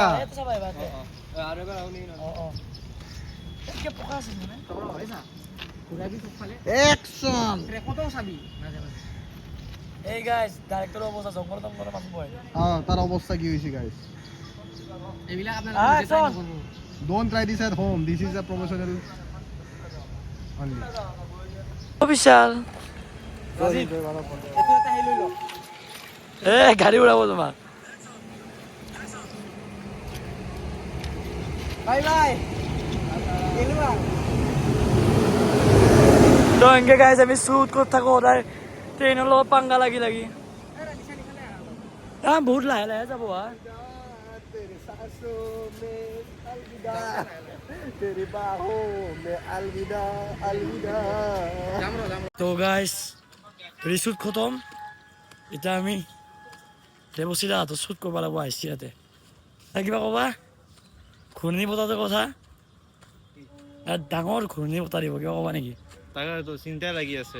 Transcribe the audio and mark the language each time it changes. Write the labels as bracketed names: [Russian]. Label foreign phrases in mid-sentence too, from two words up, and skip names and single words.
[Assamese] আৰু এবাৰ আহো নেকি কি পকা আছে মানে [English] action record [Assamese] চাবি মাজে মাজে এই [English] guys director's [Assamese] অৱস্থা জংঘল জংঘলৰ মানুহ বহে তাৰ অৱস্থা কি হৈছে গাইস এইবিলাক [English] Action! Don't try this at home. This is a professional only. [Assamese] বিশাল এ গাড়ী উৰাব তোমাক [English] Bye bye. [Assamese] তো এনেকে গাইছ আমি শ্বুট কৰি থাকোঁ সদায় ট্ৰেইনৰ লগত পাংগা লাগি লাগি বহুত লাহে লাহে যাব হা [Hindi] तेरी सांसों में अलविदा तेरी बाहों में अलविदा अलविदा [Assamese] তো গাইছ ৰিশ্বুট খতম এতিয়া আমি দেৱশ্ৰীদা হাতত শ্বুট কৰিব লাগিব আহিছে ইয়াতে কিবা ক'বা ঘূৰ্ণি বতাহৰ কথা ডাঙৰ ঘূৰ্ণি বতাহ দিব কিবা ক'বা নেকি তাকেতো চিন্তা লাগি আছে